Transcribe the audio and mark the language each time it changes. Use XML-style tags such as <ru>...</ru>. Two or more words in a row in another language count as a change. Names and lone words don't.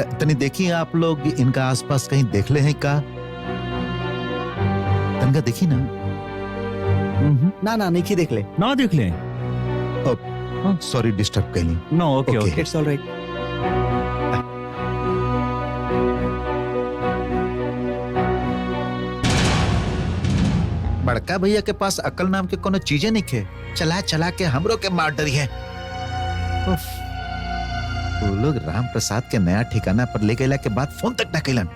<bho>तनी देखिए आप लोग इनका आसपास कहीं देख ले हैं का? तनिका देखी ना। ना नहीं देख ले। ना देख ले।</bho> <en>sorry disturb</en> <bho>कैली।</bho> <en>no okay okay it's alright.</en> <bho>बड़का भैया के पास अकल नाम के कोनो चीजें नहीं खे। चला के हमरो के मार डरी है। वो लोग राम प्रसाद के नया ठिकाना पर ले गए के बाद फोन तक न कैलन।</bho>